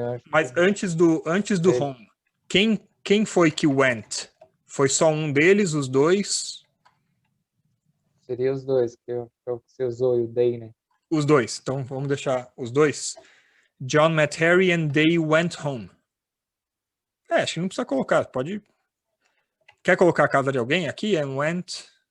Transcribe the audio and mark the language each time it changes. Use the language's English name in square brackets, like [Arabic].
[Portuguese] Mas antes do home, quem foi que went? Foi só um deles, os dois? Seria os dois, que você usou, o they, né? Os dois. Então vamos deixar os dois. [English] John met Harry and they went home. [Portuguese] Acho que não precisa colocar. Pode. Quer colocar a casa de alguém aqui? [English] And went.